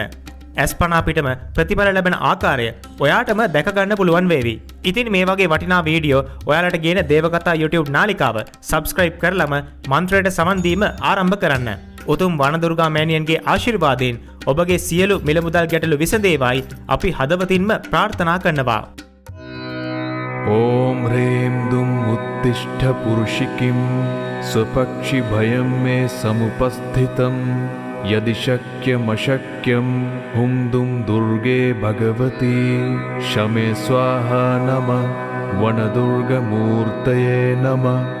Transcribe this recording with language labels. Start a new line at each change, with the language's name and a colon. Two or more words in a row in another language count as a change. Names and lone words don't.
Sinhala: ඇස්පනා පිටම ප්‍රතිඵල ලැබෙන ආකාරය ඔයාටම දැක ගන්න පුළුවන් වේවි. ඉතින් මේ වගේ වටිනා වීඩියෝ ඔයාලට ගේන දේවකතා YouTube නාලිකාව subscribe කරලම මන්ත්‍රයට සමන් දීම ආරම්භ කරන්න. උතුම් වනදුර්ගා මෑණියන්ගේ ආශිර්වාදයෙන් ඔබගේ සියලු මිල මුදල් ගැටලු විසඳේවායි අපි හදවතින්ම ප්‍රාර්ථනා කරනවා.
Sanskrit: ॐ ह्रीं दुं उत्तिष्ठ पुरुषिकीं स्वपक्षि भयं मे समुपस्थितं यदि शक्यमशक्यं हुं दुं दुर्गे भगवती शमे स्वाहा नमः वनदुर्गमूर्तये नमः.